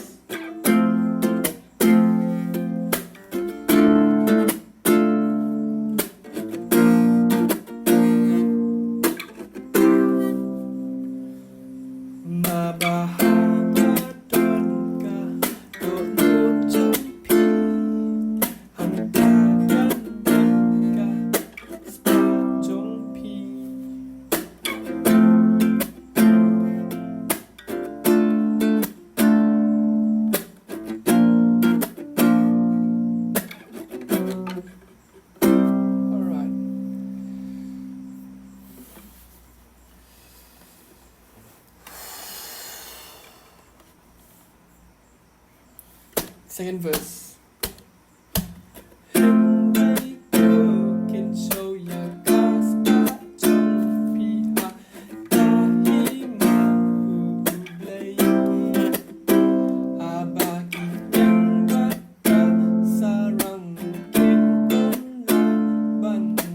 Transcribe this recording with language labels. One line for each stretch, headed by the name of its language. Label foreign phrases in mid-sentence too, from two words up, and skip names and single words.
Khasi: Mabahaba don ka dohnud jong pi hangta kadon ka spah jong pi.
English: Alright. Second verse.
Khasi: Kynshew ya ka spah jong pi ha dahi mahu blai Haba khniang ka sarang laban